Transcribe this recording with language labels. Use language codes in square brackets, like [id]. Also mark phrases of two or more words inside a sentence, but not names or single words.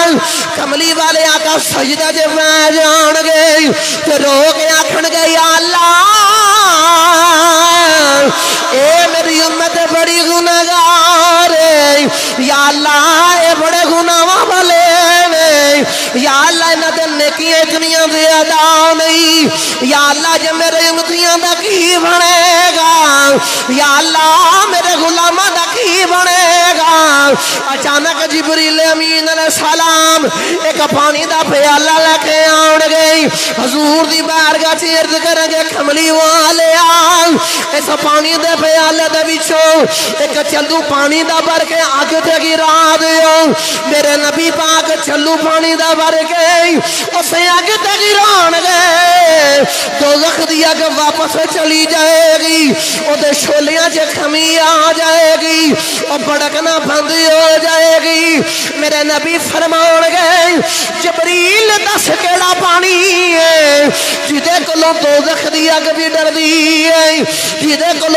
[pa] کملی والے آقا سجدہ جب میں جان گے تو رو کے آکھن گے یا اللہ اے میری امت بڑی گنہگار ہے یا اللہ اے بڑے گناہ والے یا اللہ انہاں دے نیکیاں اتنیاں زیادہ نہیں یا اللہ جے میرے امتیاں دا کی بنے گا یا اللہ میرے غلاماں دا کی بنے گا اچانک جبریل امین علیہ السلام ایک پانی دا پیالہ لے کے آن گئی حضور دی بارگاہ چ عرض کریں گے کملی والیا اس پانی دے پیالے دے وچوں ایک چلو پانی دا بھر کے اگ تے گرا دیو میرے نبی پاک چلو پانی دا بھر کے اسے اگ تے گران گے دوزخ دی اگ واپس چلی جائے گی او دے شولیاں چ خمی آ جائے گی او بھڑکنا بند ہو جائے گی میرے نبی فرمان گے جبریل دس کیڑا پانی ہے جدے کولوں دوزخ دی اگ بھی ڈر دی ہے جدے کولوں